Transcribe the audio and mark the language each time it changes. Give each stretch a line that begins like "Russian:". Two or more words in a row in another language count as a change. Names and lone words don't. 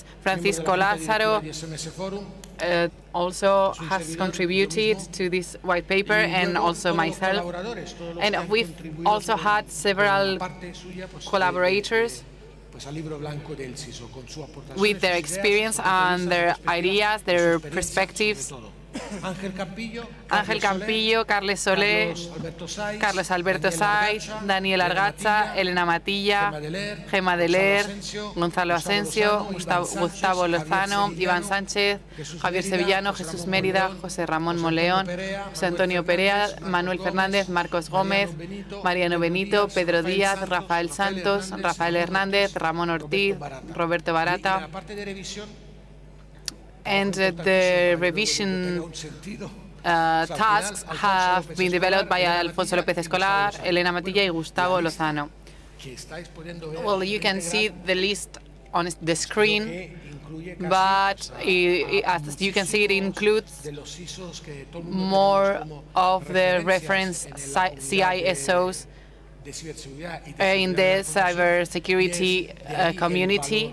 English: Francisco Lázaro also has contributed to this white paper, and also myself. And we've also had several collaborators with their experience and their ideas, their perspectives. Ángel Campillo, Carles Solé, Carlos Alberto Saiz, Daniel Argacha, Elena Matilla, Gema Deler, Gonzalo Asensio, Gustavo Lozano, Iván Sánchez, Javier Sevillano, Jesús Mérida, José Ramón Moleón, José Antonio Perea, Manuel Fernández, Marcos Gómez, Mariano Benito, Pedro Díaz, Rafael Santos, Rafael Hernández, Ramón Ortiz, Roberto Barata. And the revision tasks have been developed by Alfonso López Escolar, Elena Matilla, and Gustavo Lozano. Well, you can see the list on the screen, but as you can see, it includes more of the reference CISOs in the cybersecurity community.